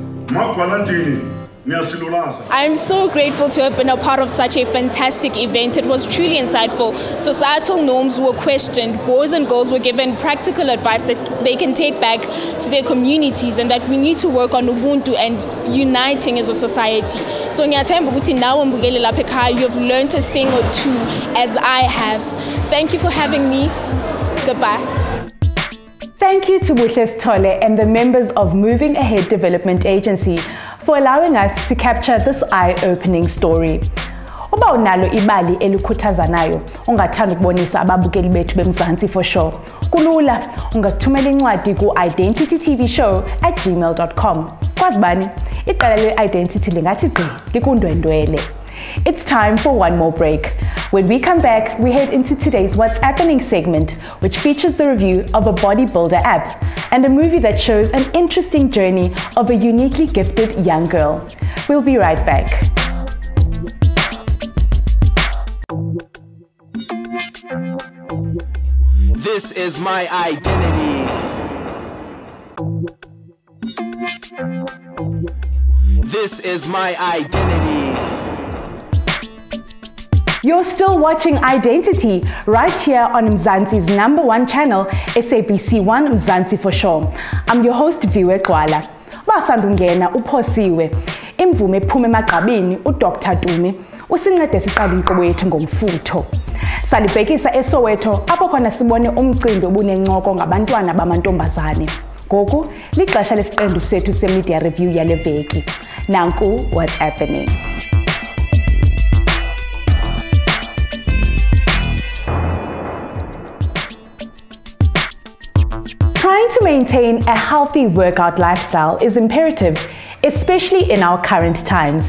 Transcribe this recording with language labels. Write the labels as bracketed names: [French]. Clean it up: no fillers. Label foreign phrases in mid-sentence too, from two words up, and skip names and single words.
[English] I'm so grateful to have been a part of such a fantastic event. It was truly insightful. Societal norms were questioned. Boys and girls were given practical advice that they can take back to their communities, and that we need to work on Ubuntu and uniting as a society. [Zulu] So ngiyathemba ukuthi nawe mbukeli lapha ekhaya, [English] you've learned a thing or two as I have. Thank you for having me. Goodbye. Thank you to Buhle Sithole and the members of Moving Ahead Development Agency for allowing us to capture this eye-opening story. [Xhosa] Uba unalo ibali elikhuthazanayo ongathanda ukubonisa ababukeli bethu beMzansi [English] for sure, [Xhosa] kulula, ungathumela incwadi ku-identitytvshow@gmail.com. Kwazibani, iqala le-identity lingathi gqi likundwendwele. [English] It's time for one more break. When we come back, we head into today's What's Appening segment, which features the review of a bodybuilder app and a movie that shows an interesting journey of a uniquely gifted young girl. We'll be right back. This is my identity. This is my identity. You're still watching Identity right here on Mzansi's #1 channel, SABC1 Mzansi for sure. I'm your host Viwe Gxwala. [Xhosa] Basandungena uphosiwe. Imvume ephume emagqabini uDr Tumi usincede siqale inkqubo yethu ngomfutho. Salibhekisa eSoweto apho khona sibone umcimbi obunencoko ngabantwana bamantombazane. Ngoku lixesha lesiqendu sethu semedia review yale veki. [English] Nanku what's happening. Trying to maintain a healthy workout lifestyle is imperative, especially in our current times.